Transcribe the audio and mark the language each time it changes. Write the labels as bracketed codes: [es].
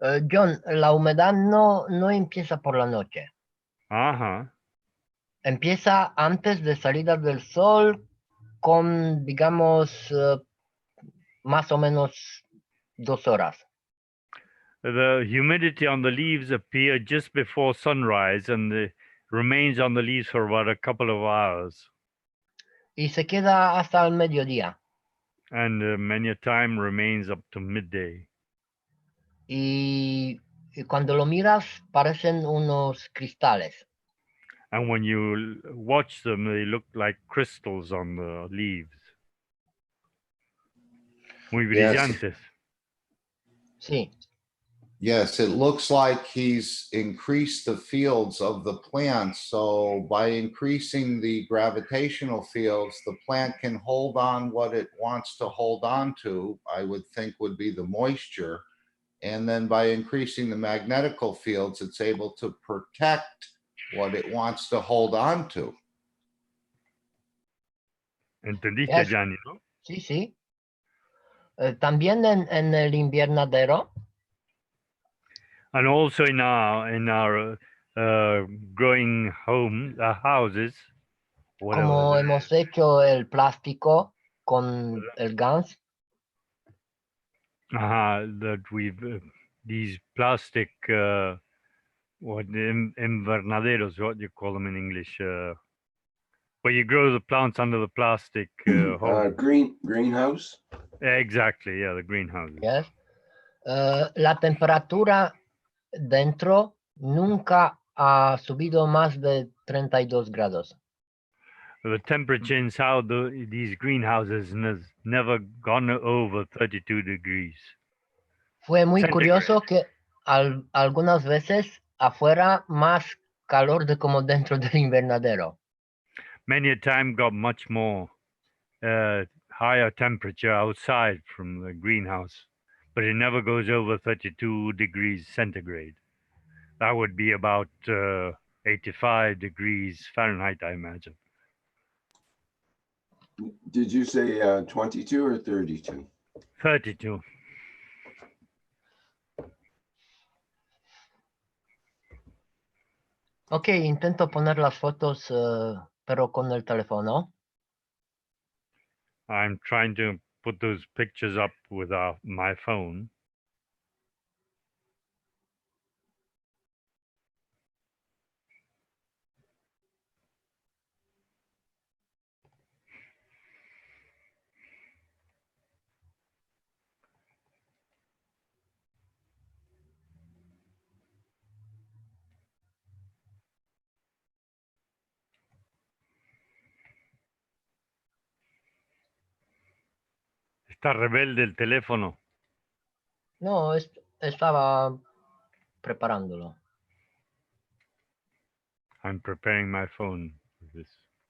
[es] John, la humedad no empieza por la noche. Ajá. Empieza antes de salida del sol con, digamos, más o menos 2 horas. [en] The humidity on the leaves appear just before sunrise and remains on the leaves for about a couple of hours. [es] Y se queda hasta el mediodía. [en] And many a time remains up to midday. [es] Y cuando lo miras, parecen unos cristales. [en] And when you watch them, they look like crystals on the leaves. [es] Muy [en] Yes. [es] brillantes. Sí. [en] Yes, it looks like he's increased the fields of the plant. So by increasing the gravitational fields, the plant can hold on what it wants to hold on to, I would think would be the moisture. And then by increasing the magnetical fields, it's able to protect what it wants to hold on to. [es] ¿Entendiste, [en] Yes. [es] Gianni, no? Sí, sí. También en el invernadero. [en] And also in our growing houses, whatever. [es] Como hemos hecho el plástico con el gas. [en] That we've these plastic invernaderos, what do you call them in English? Where you grow the plants under the plastic hole. Greenhouse. Exactly, yeah, the greenhouses. Yes. [es] La temperatura dentro nunca ha subido más de 32 grados. [en] The temperature inside these greenhouses has never gone over 32 degrees. [es] Fue muy [en] Centigrade. [es] curioso que algunas veces afuera más calor de como dentro del invernadero. [en] Many a time got much more higher temperature outside from the greenhouse, but it never goes over 32 degrees centigrade. That would be about 85 degrees Fahrenheit, I imagine. Did you say 22 or 32? 32. [es] Ok, intento poner las fotos, pero con el teléfono. [en] I'm trying to put those pictures up with my phone. [es] Está rebelde el teléfono. No, estaba preparándolo. [en] I'm preparing my phone for this.